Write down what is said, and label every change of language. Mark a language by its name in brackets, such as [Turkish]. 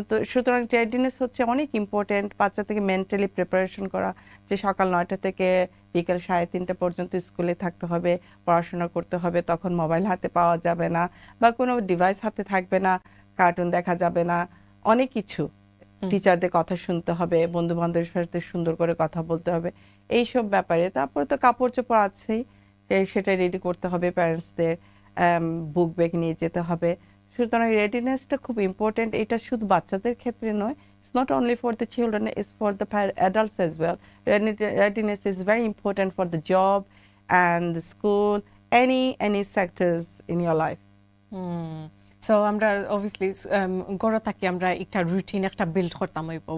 [Bangla] সুতরাং রেডিনেস হচ্ছে অনেক ইম্পর্টেন্ট। বাচ্চা থেকে মেন্টালি প্রিপারেশন করা, যে সকাল 9টা থেকে বিকেল 3:30 পর্যন্ত স্কুলে থাকতে হবে, পড়াশোনা করতে হবে, তখন মোবাইল হাতে পাওয়া যাবে না বা কোনো ডিভাইস হাতে থাকবে না, কার্টুন দেখা যাবে না, অনেক কিছু। টিচারদের কথা শুনতে হবে, বন্ধু বান্ধবের সাথে সুন্দর করে কথা বলতে হবে, এইসব ব্যাপারে। তারপরে তো কাপড় চোপড় আছেই, সেটা রেডি করতে হবে, প্যারেন্টসদের বুক ব্যাগ নিয়ে যেতে হবে। সুতরাং রেডিনেসটা খুব ইম্পর্টেন্ট। এটা শুধু বাচ্চাদের ক্ষেত্রে নয়, [English] it's not only for the children, it's for the adults as well. Readiness is very important for the job and the school, any sectors in your life. [Bangla] So আমরা obviously গড়ে থাকি আমরা একটা রুটিন একটা বিল্ড করতাম হইব.